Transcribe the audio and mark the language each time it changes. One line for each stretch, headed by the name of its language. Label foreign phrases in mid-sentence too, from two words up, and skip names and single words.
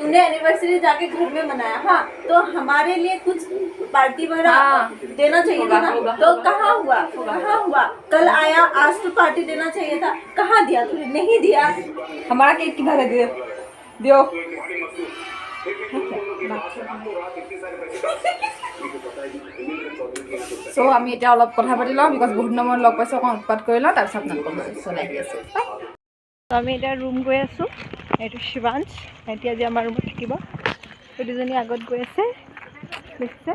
Hindi: तूने एनिवर्सरी जाके घर में मनाया, हाँ, तो हमारे लिए कुछ पार्टी वगैरह देना चाहिए था ना। तो कहाँ हुआ? कल आया, आज तो पार्टी देना चाहिए था, कहाँ दिया तूने? नहीं दिया। हमारा केक किधर है? दियो।
Assamese: सो আমি এতিয়া অলপ কথা পাতি লওঁ, বিকজ বহুত দিনৰ মূৰত লগ পাইছোঁ, অকণ উৎপাত কৰি লওঁ, তাৰপিছত আপোনালোকক চলাই দি আছোঁ। আমি এতিয়া ৰুম গৈ আছোঁ। এইটো শিৱাংশ, এতিয়া আজি আমাৰ ৰুমত থাকিব। এই দুজনী আগত গৈ আছে, দেখিছে?